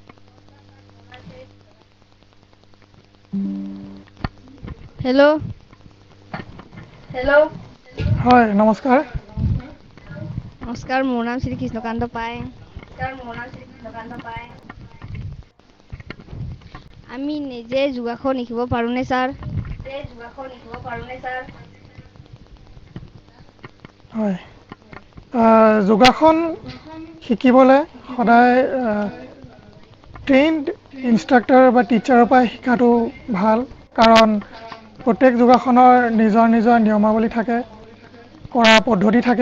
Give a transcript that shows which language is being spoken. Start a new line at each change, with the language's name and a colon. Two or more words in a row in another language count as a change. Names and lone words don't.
English: हेलो
Assamese: হয় নমস্কাৰ। নমস্কাৰ, মোৰ নাম শ্ৰী কৃষ্ণকান্ত পায়। আমি নিজে যোগাসন শিকিব পাৰোঁনে ছাৰ? হয় যোগাসন শিকিবলৈ সদায়
English: trained instructor
Assamese: বা টিচাৰৰ পৰা শিকাটো ভাল, কাৰণ প্ৰত্যেক যোগাসনৰ নিজৰ নিজৰ নিয়মাৱলী থাকে, কৰা পদ্ধতি থাকে।